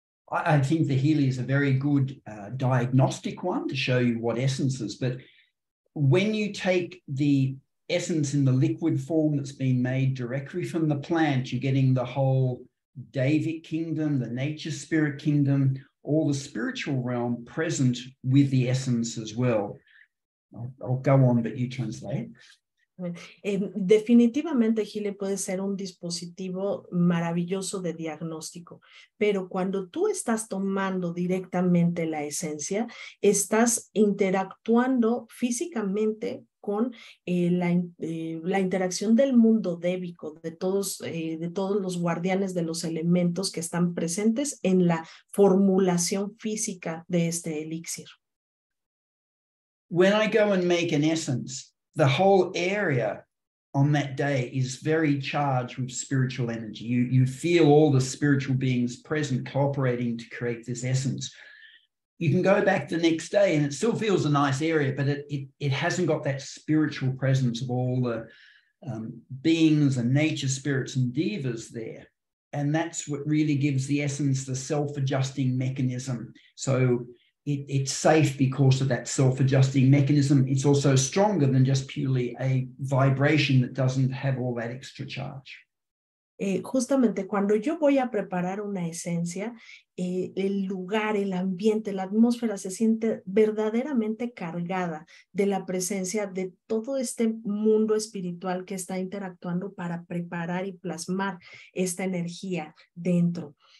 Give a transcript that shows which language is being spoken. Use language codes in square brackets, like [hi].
[en] I think the Healy is a very good diagnostic one to show you what essences, but when you take the essence in the liquid form that's been made directly from the plant, you're getting the whole Davic kingdom, the nature spirit kingdom, all the spiritual realm present with the essence as well. I'll go on, but you translate. [es] Definitivamente Healy puede ser un dispositivo maravilloso de diagnóstico, pero cuando tú estás tomando directamente la esencia, estás interactuando físicamente con la interacción del mundo débico, de todos los guardianes de los elementos que están presentes en la formulación física de este elixir. [en] When I go and make an essence, the whole area on that day is very charged with spiritual energy. You feel all the spiritual beings present cooperating to create this essence. You can go back the next day and it still feels a nice area, but it hasn't got that spiritual presence of all the beings and nature spirits and devas there. And that's what really gives the essence the self-adjusting mechanism. So it's safe because of that self-adjusting mechanism. It's also stronger than just purely a vibration that doesn't have all that extra charge. [es] Justamente cuando yo voy a preparar una esencia, el lugar, el ambiente, la atmósfera se siente verdaderamente cargada de la presencia de todo este mundo espiritual que está interactuando para preparar y plasmar esta energía dentro.